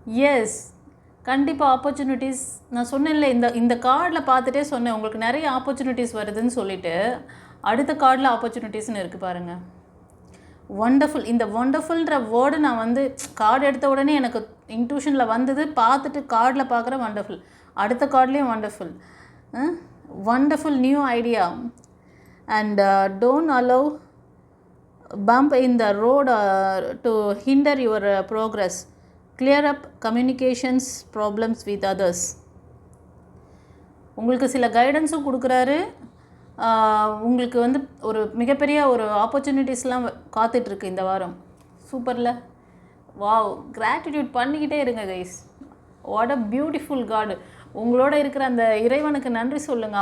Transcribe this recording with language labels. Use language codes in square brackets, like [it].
[ta] S, கண்டிப்பாக opportunities. நான் சொன்னேன்ல, இந்த கார்டில் பார்த்துட்டே சொன்னேன் உங்களுக்கு நிறைய ஆப்பர்ச்சுனிட்டிஸ் வருதுன்னு சொல்லிவிட்டு. அடுத்த கார்டில் ஆப்பர்ச்சுனிட்டிஸ்னு இருக்குது பாருங்கள். ஒண்டர்ஃபுல். இந்த ஒண்டர்ஃபுல்ன்ற வேர்டு நான் வந்து கார்டு எடுத்த உடனே எனக்கு இன்ட்யூஷனில் வந்தது. பார்த்துட்டு கார்டில் பார்க்குற ஒண்டர்ஃபுல், அடுத்த கார்ட்லேயும் wonderful. [en] Wonderful new idea. [ta] And don't allow [en] bump in the road to hinder your progress. Clear up communications problems with others. [ta] உங்களுக்கு சில கைடன்ஸும் கொடுக்குறாரு. உங்களுக்கு வந்து ஒரு மிகப்பெரிய ஒரு ஆப்பர்ச்சுனிட்டிஸ்லாம் காத்துட்ருக்கு இந்த வாரம். சூப்பரில் வாவ். கிராட்டிடியூட் பண்ணிக்கிட்டே இருங்க கைஸ். [en] What a beautiful காடு. [ta] உங்களோட இருக்கிற அந்த இறைவனுக்கு நன்றி சொல்லுங்கள்.